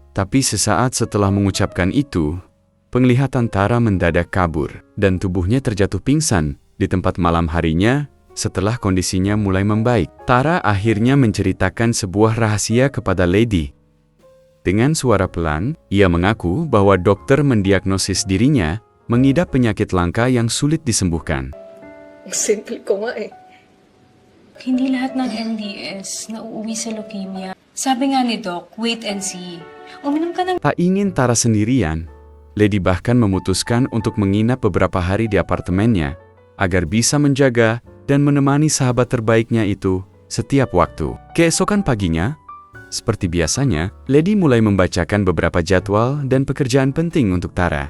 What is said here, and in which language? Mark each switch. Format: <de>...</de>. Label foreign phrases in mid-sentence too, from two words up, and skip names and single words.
<id>Tapi sesaat setelah mengucapkan itu, penglihatan Tara mendadak kabur, dan tubuhnya terjatuh pingsan di tempat malam harinya. Setelah kondisinya mulai membaik, Tara akhirnya menceritakan sebuah rahasia kepada Lady. Dengan suara pelan, ia mengaku bahwa dokter mendiagnosis dirinya mengidap penyakit langka yang sulit disembuhkan.</id> <tl>Ang simple ko nga eh. Hindi lahat ng MDS nauuwi sa leukemia. Sabi nga ni Doc,</tl> <en>wait and see.</en> <tl>Uminom ka ng...</tl> <id>Tak ingin Tara sendirian, Lady bahkan memutuskan untuk menginap beberapa hari di apartemennya agar bisa menjaga dan menemani sahabat terbaiknya itu setiap waktu. Keesokan paginya, seperti biasanya, Lady mulai membacakan beberapa jadwal dan pekerjaan penting untuk Tara.</id>